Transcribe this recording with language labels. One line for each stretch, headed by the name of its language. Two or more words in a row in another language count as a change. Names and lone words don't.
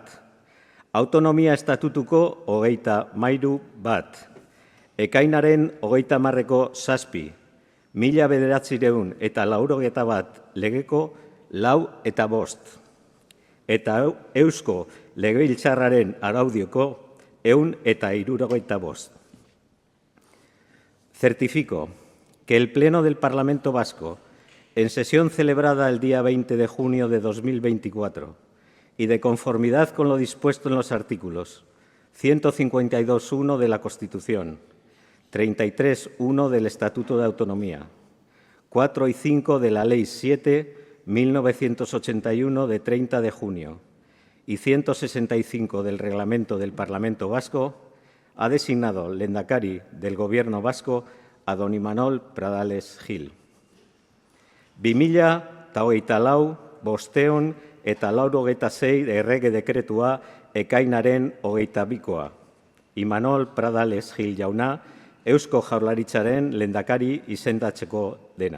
Basque: Autonomia estatutuko 33 bat. Ekainaren 30ko 7, 1991 legeko 4 eta 5. Eta Eusko Legebiltzarraren araudioko 175.
Spanish: Certifico que el Pleno del Parlamento Vasco, en sesión celebrada el día 20 de junio de 2024 y de conformidad con lo dispuesto en los artículos 152.1 de la Constitución, 33.1 del Estatuto de Autonomía, 4 y 5 de la Ley 7/1981 de 30 de junio y 165 del Reglamento del Parlamento Vasco, ha designado lehendakari del Gobierno vasco a don Imanol Pradales Gil.
Basque: 2024 586 errege dekretua ekainaren 22koa. Imanol Pradales Gil jauna Eusko Jaurlaritzaren lehendakari izendatzeko dena.